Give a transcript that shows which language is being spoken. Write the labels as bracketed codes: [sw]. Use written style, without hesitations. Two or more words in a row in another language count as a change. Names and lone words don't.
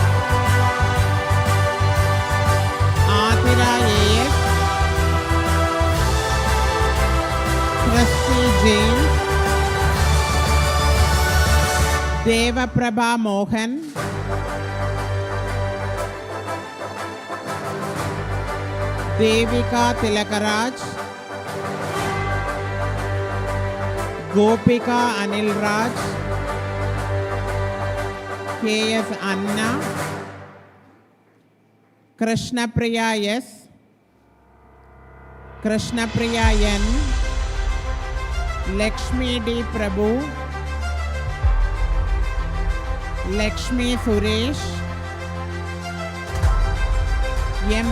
[en] Athira A.S., Christy James, Devaprabha Mohan, Devika Tilakaraj, Gopika Anil Raj, K.S. Anna, Krishna Priya S, Krishna Priya N, Lakshmi D. Prabhu, Lakshmi Suresh, M.